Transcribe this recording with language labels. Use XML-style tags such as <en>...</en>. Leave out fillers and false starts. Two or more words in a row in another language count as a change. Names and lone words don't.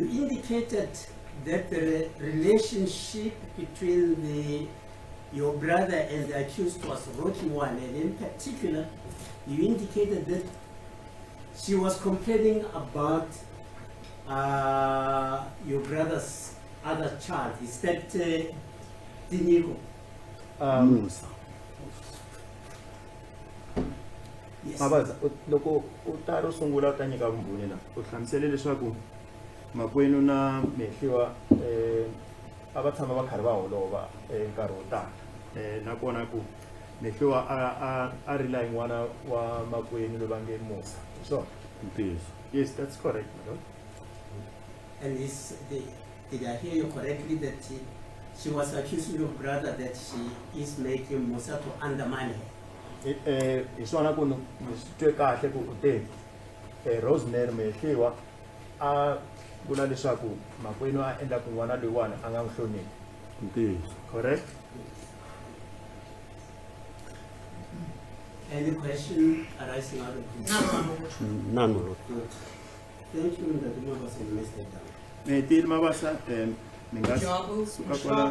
<en>indicated that the relationship between your brother and the accused was rocky one, and in particular, you indicated that she was complaining about your brother's other child. Is that Tiniko? Musa. Yes.</en> <ts>Mabaza, loko u ta ro sungula u ta nyika vumbhoni la u hlamusele leswaku makwenu na mehliwa a va tshama va karhi va holova nkarhi wo tala nakona ku mehliwa a rila hi n'wana wa makwenu loyi va nge Musa.</ts> <en>So yes, that's correct, my lord. And did I hear you correctly that she was accusing your brother that she is making Musa to undermine her?</en> <ts>Hi swona ku ni swi twe kahle ku u te Rosemary mehliwa a vula leswaku makwenu a endla ku n'wana loyiwani a nga n'wi hloniphi.</ts> <en>Correct? Any question arising out of this? None, my Lord. Good. Thank you, Mr. Mabasa, you may step down.</en> <ts>Tile Mabasa, mi nga Jabu, suka kwalano.</ts>